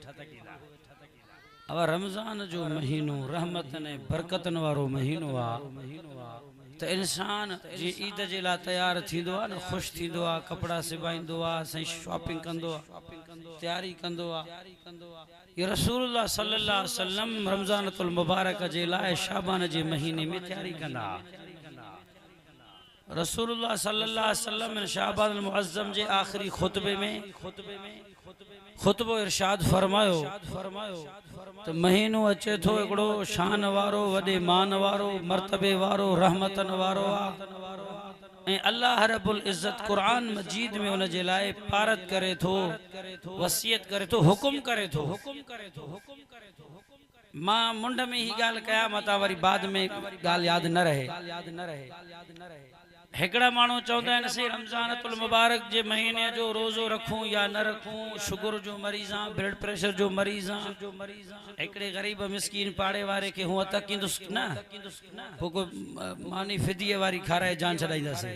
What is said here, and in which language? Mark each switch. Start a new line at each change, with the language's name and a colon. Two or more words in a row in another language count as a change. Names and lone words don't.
Sindhi: अब रमज़ान जो महीनो रहमतन ऐं बरकतन वारो महीनो आहे त इंसान जी ईद जे लाइ तयार थींदो आहे न ख़ुशि थींदो आहे कपिड़ा सिबाईंदो आहे साईं शॉपिंग कंदो आहे तयारी कंदो आहे। ये रसूलुल्लाह
Arabic: صلى الله عليه وسلم
Sindhi: रमज़ानतुल मुबारक जे लाइ शाबान जे महीने में तयारी कंदा। रसूलुल्लाह
Arabic: صلى الله عليه وسلم
Sindhi: शाबान मुअज़्ज़म जे आखिरी खुतबे में खुतबो इरशाद फरमायो तो महीनो अचे थो हिकिड़ो शान वारो वॾे मान वारो मर्तबे वारो रहमतन वारो आहे। अल्लाह
Arabic: رب العزة
Sindhi: कुरान मजीद में उन जे लाइ पारत करे थो वसियत करे थो हुकुम करे थो। मां मुंड में ही गाल कया मता वरी बाद में गाल याद न रहे। हिकड़ा माण्हू चवंदा आहिनि से रमज़ानतुल मुबारक जे महीने जो रोज़ो रखूं या न रखूं शुगर जो मरीज़ आं
English: blood pressure
Sindhi: जो मरीज़ आं हिकड़े गरीब मिस्कीन पाड़े वारे के हुआ तकींदुसि न पोइ को मानी फिदीअ वारी खाराए जान छॾाईंदासीं।